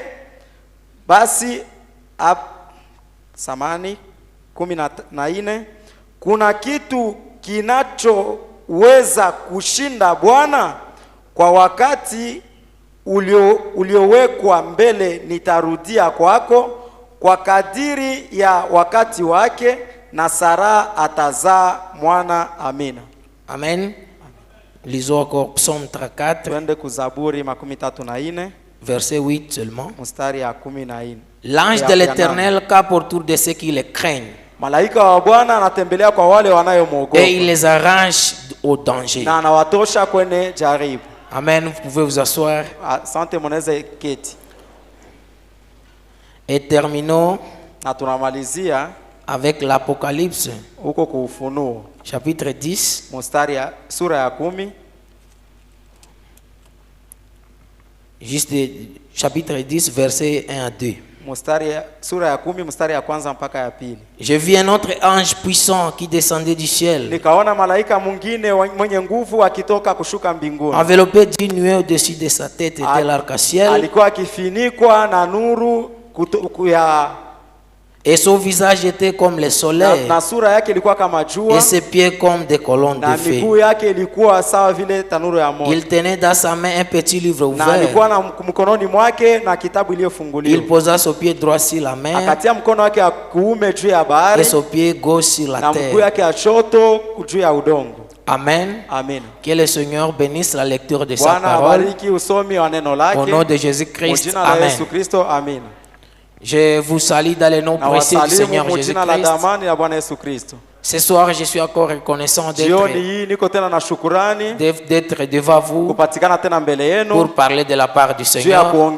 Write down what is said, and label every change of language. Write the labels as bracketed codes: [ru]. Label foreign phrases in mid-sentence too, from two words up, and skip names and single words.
[sw] Basi samani 14, kuna kitu kinachoweza kushinda Bwana? Kwa wakati uliowekwa mbele nitarudia kwako kwa kadiri ya wakati wake, na Sara atazaa mwana. Amina. [fr] Amen. Lisons encore Psaume 34. [sw] Twende kuzaburi 34 [fr] verset 8 seulement. [sw] Mstari ya 14. [fr] L'ange de l'Éternel campe autour de ceux qui le craignent. [sw] Malaika wa Bwana anatembelea kwa wale wanayomwogopa. [fr] Et il les arrange au danger. [sw] Na anawatosha kwenye jaribu. Amen. [fr] Vous pouvez vous asseoir. [sw] Asante, mnaweza keti. [fr] Et terminons [sw] na tunamalizia [fr] avec l'Apocalypse. [sw] Huko kwa Ufunuo. [fr] Chapitre 10. [sw] Mstari ya sura ya 10. [fr] Juste chapitre 10 verset 1 à 2. [sw] Mstari ya sura ya 10 mstari ya kwanza mpaka ya pili. [fr] Je vis un autre ange puissant qui descendait du ciel. [sw] Nikaona malaika mwingine mwenye nguvu akitoka kushuka mbinguni. [fr] Enveloppé d'une nuée au-dessus de sa tête était l'arc-en-ciel. [sw] Alikuwa akifinikwa na nuru ya [fr] et son visage était comme le soleil. [sw] Na sura yake ilikuwa kama jua. [fr] Et ses pieds comme des colonnes de feu. [sw] Na miguu yake ilikuwa sawa vile tanuru ya moto. [fr] Il tenait dans sa main un petit livre ouvert. [sw] Na alikuwa na mkononi mwake na kitabu iliyofunguliwa. [fr] Il posa son pied droit sur la mer. [sw] Akatia mkono wake wa kuume juu ya bahari. [fr] Et son pied gauche sur la terre. [sw] Na mguu yake wa kushoto juu ya udongo. Amen. Amen. [fr] Que le Seigneur bénisse la lecture de sa parole. Au nom de Jésus-Christ. Amen. Amen. Je vous salue dans le nom précieux du Seigneur Jésus-Christ. Ce soir, je suis encore reconnaissant d'être devant vous pour parler de la part du Seigneur.